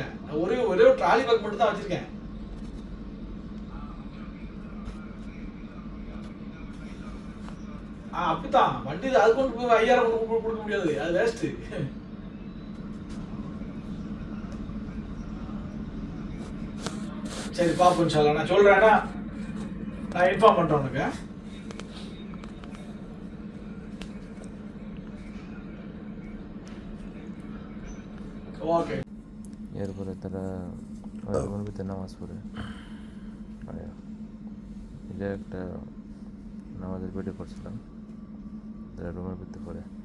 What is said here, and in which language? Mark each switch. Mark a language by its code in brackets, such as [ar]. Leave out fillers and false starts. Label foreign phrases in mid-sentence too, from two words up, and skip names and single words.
[ta] நான் ஒரே [en] trolley bag [ta] மட்டும் தான் வச்சிருக்கேன். அப்படித்தான் வண்டி அது கொண்டு போய் 5000 கொடுக்க முடியாது, அது வேஸ்ட். சரி பாப்போம் இன்ஷால்லா. நான் சொல்றேன்னா நான் இன்ஃபார்ம் பண்றேன் உனக்கு. [bn] ওকে এরপরে তারা রুমের ভিতরে নামাজ পড়ে, এটা একটা নামাজের ভিডিও করছিলাম, তারা রুমের ভিতরে পড়ে।